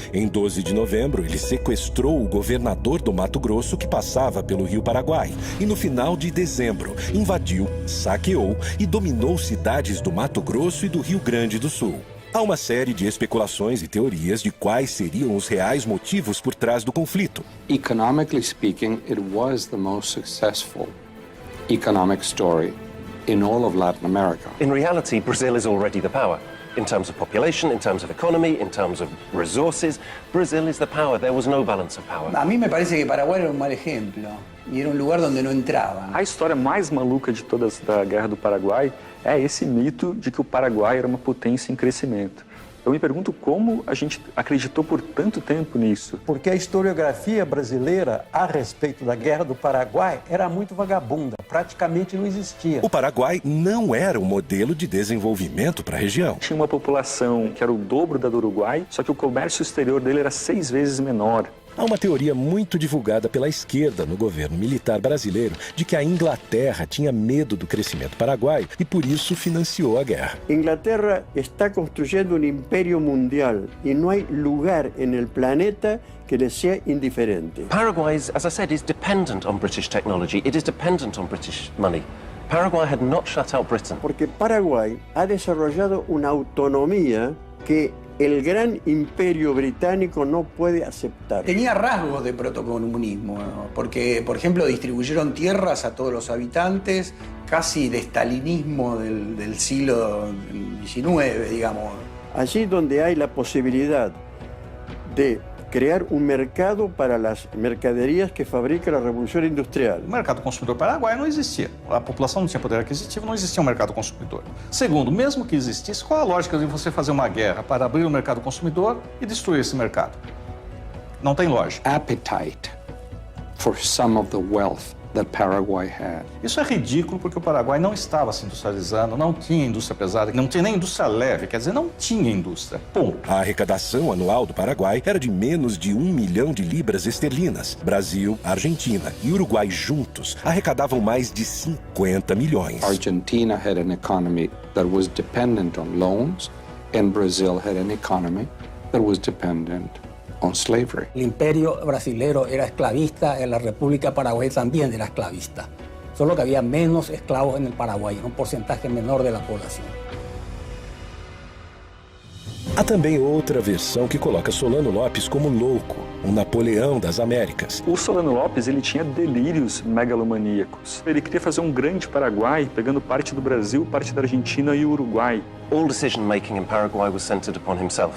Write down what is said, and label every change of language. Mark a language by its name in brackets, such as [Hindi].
[Portuguese] Em 12 de novembro, ele sequestrou o governador do Mato Grosso que passava pelo Rio Paraguai. E no final de dezembro, invadiu, saqueou e dominou cidades do Mato Grosso e do Rio Grande do Sul. Há uma série de especulações e teorias de quais seriam os reais motivos por trás do conflito. [English] Economically speaking, it was the most successful economic story in all of Latin America. In reality, Brazil is already the power. In terms of population, in terms of economy, in terms of resources, Brazil is the power. There was no balance of power. [Spanish] A mí me parece que Paraguay era un mal ejemplo y era un lugar donde no entraban. [Portuguese] A história mais maluca de todas da Guerra do Paraguai é esse mito de que o Paraguai era uma potência em crescimento. Eu me pergunto como a gente acreditou por tanto tempo nisso. Porque a historiografia brasileira a respeito da Guerra do Paraguai era muito vagabunda, praticamente não existia. O Paraguai não era um modelo de desenvolvimento para a região. Tinha uma população que era o dobro da do Uruguai, só que o comércio exterior dele era 6 vezes menor. Há uma teoria muito divulgada pela esquerda no governo militar brasileiro de que a Inglaterra tinha medo do crescimento paraguaio e por isso financiou a guerra. [Spanish] Inglaterra está construyendo un imperio mundial y no hay lugar en el planeta que le sea indiferente. [English] Paraguay, as I said, is dependent on British technology. It is dependent on British money. Paraguay had not shut out Britain. [Spanish] Porque Paraguay ha desarrollado una autonomía que el gran imperio británico no puede aceptar. Tenía rasgos de protocomunismo, ¿no? Porque, por ejemplo, distribuyeron tierras a todos los habitantes, casi de estalinismo del siglo XIX, digamos. Allí donde hay la posibilidad de crear un mercado para las mercaderías que fabrica la Revolución Industrial. [Portuguese] O mercado consumidor paraguaio não existia. A população não tinha poder aquisitivo, não existia um mercado consumidor. Segundo, mesmo que existisse, qual a lógica de você fazer uma guerra para abrir o mercado consumidor e destruir esse mercado? Não tem lógica. [English] Appetite for some of the wealth that Paraguay had. [Portuguese] Isso é ridículo porque o Paraguai não estava se industrializando, não tinha indústria pesada, não tinha nem indústria leve, quer dizer, não tinha indústria. Ponto. A arrecadação anual do Paraguai era de menos de 1 milhão de libras esterlinas. Brasil, Argentina e Uruguai juntos arrecadavam mais de 50 milhões. [English] Argentina had an economy that was dependent on loans, and Brazil had an economy that was dependent on slavery. [Spanish] El imperio brasilero era esclavista, en la República Paraguay también era esclavista. Solo que había menos esclavos en el Paraguay, un porcentaje menor de la población. [Portuguese] Há também outra versão que coloca Solano Lopes como louco, um Napoleão das Américas. O Solano Lopes, ele tinha delírios megalomaníacos. Ele queria fazer um grande Paraguai, pegando parte do Brasil, parte da Argentina e o Uruguai. [English] All decision-making in Paraguay was centered upon himself.